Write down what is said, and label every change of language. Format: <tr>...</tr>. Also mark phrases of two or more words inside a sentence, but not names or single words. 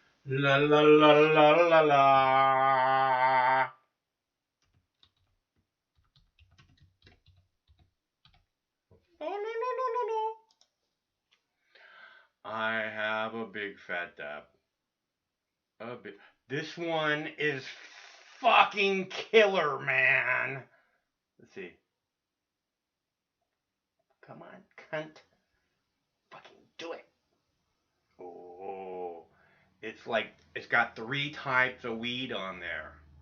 <en>La la la la la la. No, no, no, no, no, no. I have a big fat dab. A big. This one is fucking killer, man. Let's see. Come on, cunt. Fucking do it. Oh, it's like it's got 3 types of weed on there.</en>